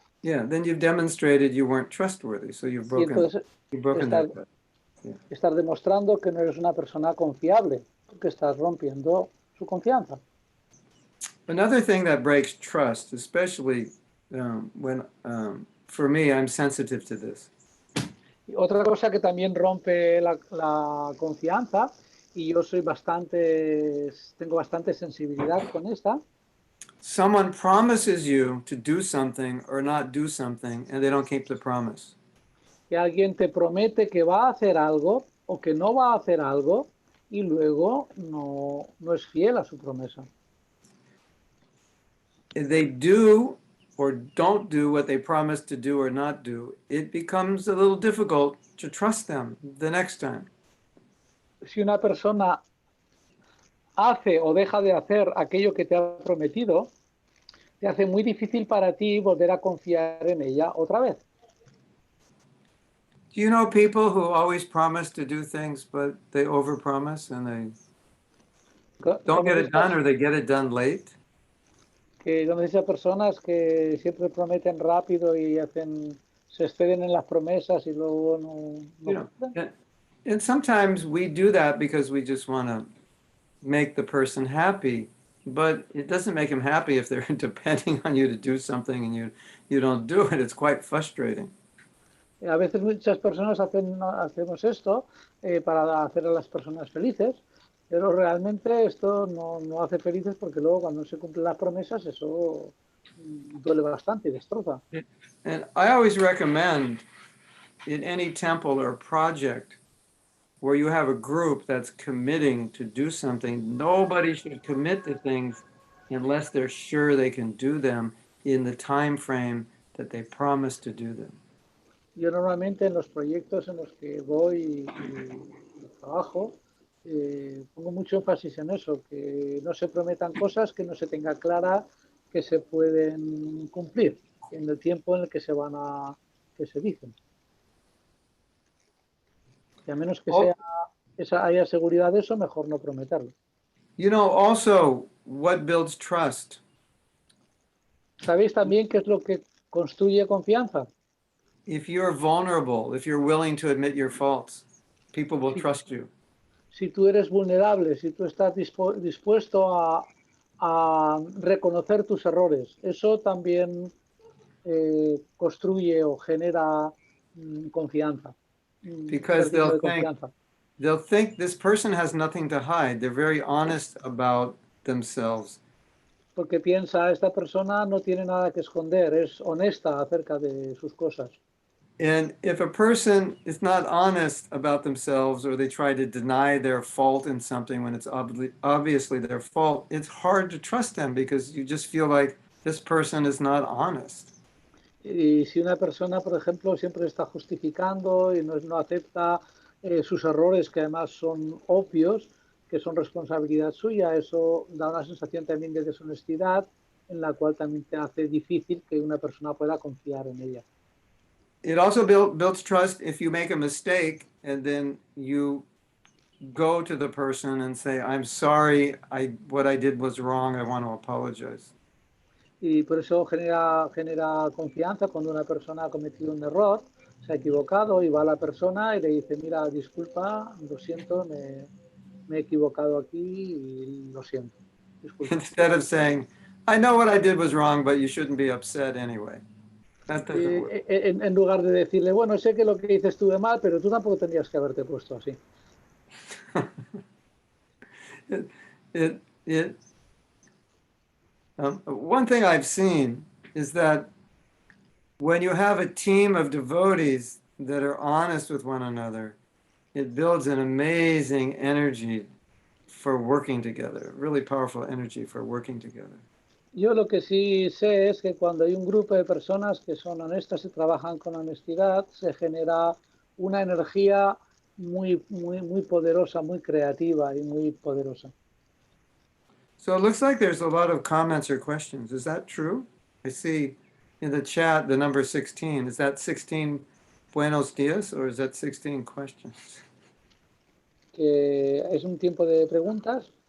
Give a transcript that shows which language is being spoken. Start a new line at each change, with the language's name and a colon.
English: Yeah, then you've demonstrated you weren't trustworthy, so you've broken that. Yeah.
Spanish: Estás demostrando que no eres una persona confiable, porque estás rompiendo su confianza.
English: Another thing that breaks trust, especially when, for me, I'm sensitive to this.
Spanish: Y otra cosa que también rompe la confianza, y yo tengo bastante sensibilidad con esta.
English: Someone promises you to do something or not do something, and they don't keep the promise.
Spanish: Que alguien te promete que va a hacer algo o que no va a hacer algo y luego no es fiel a su promesa.
English: If they do or don't do what they promise to do or not do, it becomes a little difficult to trust them the next time.
Spanish: Si una persona hace o deja de hacer aquello que te ha prometido, te hace muy difícil para ti volver a confiar en ella otra vez.
English: Do you know people who always promise to do things, but they overpromise and they don't get it done or they get it done late?
Spanish: Que conoces a personas que siempre prometen rápido y se exceden en las promesas y luego no
English: And sometimes we do that because we just want to make the person happy, but it doesn't make them happy if they're depending on you to do something and you don't do it. It's quite frustrating.
Spanish: A veces muchas personas hacemos esto para hacer a las personas felices, pero realmente esto no hace felices porque luego cuando no se cumplen las promesas eso duele bastante y destroza.
English: And I always recommend in any temple or project where you have a group that's committing to do something, nobody should commit to things unless they're sure they can do them in the time frame that they promised to do them.
Spanish: Yo normalmente en los proyectos en los que voy y trabajo pongo mucho énfasis en eso, que no se prometan cosas que no se tenga clara que se pueden cumplir en el tiempo en el que se dicen. Y a menos que haya seguridad de eso, mejor no prometerlo.
English: You know, also, what builds trust?
Spanish: ¿Sabéis también qué es lo que construye confianza?
English: If you're vulnerable, if you're willing to admit your faults, people will trust you.
Spanish: Si tú eres vulnerable, si tú estás dispuesto a reconocer tus errores, eso también construye o genera confianza.
English: Because they'll think this person has nothing to hide. They're very honest about themselves.
Spanish: Porque piensa, esta persona no tiene nada que esconder, es honesta acerca de sus cosas.
English: And if a person is not honest about themselves or they try to deny their fault in something when it's obviously their fault, it's hard to trust them because you just feel like this person is not honest.
Spanish: Y si una persona, por ejemplo, siempre está justificando y no acepta sus errores, que además son obvios, que son responsabilidad suya, eso da una sensación también de deshonestidad en la cual también te hace difícil que una persona pueda confiar en ella.
English: It also builds trust if you make a mistake and then you go to the person and say, I'm sorry, what I did was wrong, I want to apologize.
Spanish: Y por eso genera confianza cuando una persona ha cometido un error, se ha equivocado y va a la persona y le dice, mira, disculpa, lo siento, me he equivocado aquí y lo siento. Disculpa.
English: Instead of saying, I know what I did was wrong, but you shouldn't be upset anyway. That doesn't work.
Spanish: En lugar de decirle, bueno, sé que lo que hice estuve mal, pero tú tampoco tendrías que haberte puesto así.
English: One thing I've seen is that when you have a team of devotees that are honest with one another, it builds an amazing energy for working together, really powerful energy for working together.
Spanish: Yo lo que sí sé es que cuando hay un grupo de personas que son honestas y trabajan con honestidad, se genera una energía muy poderosa, muy creativa y muy poderosa.
English: So it looks like there's a lot of comments or questions. Is that true? I see in the chat the number 16. Is that 16
Spanish: buenos días
English: or is that 16 questions?
Spanish: Que es un tiempo de preguntas.